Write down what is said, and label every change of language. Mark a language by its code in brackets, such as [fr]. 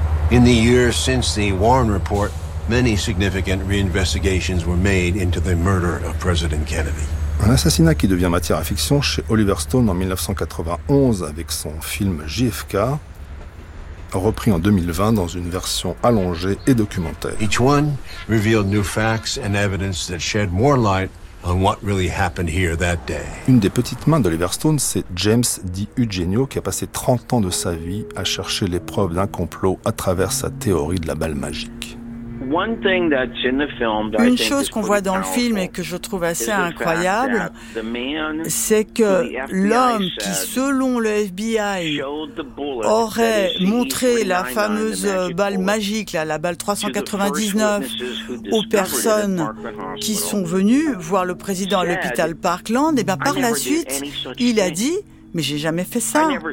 [en] In the years since the Warren Report, many significant reinvestigations were made into the murder of President Kennedy. [fr] Un assassinat qui devient matière à fiction chez Oliver Stone en 1991 avec son film JFK, repris en 2020 dans une version allongée et documentaire. [en] Each one revealed new facts and evidence that shed more light on what really happened here that day. [fr] Une des petites mains d'Oliver Stone, c'est James Di Eugenio, qui a passé 30 ans de sa vie à chercher les preuves d'un complot à travers sa théorie de la balle magique. Une chose qu'on voit dans le film et que je trouve assez incroyable, c'est que l'homme qui, selon le FBI, aurait montré la fameuse balle magique, la balle 399, aux personnes qui sont venues voir le président à l'hôpital Parkland, et bien par la suite, il a dit: mais j'ai jamais fait ça.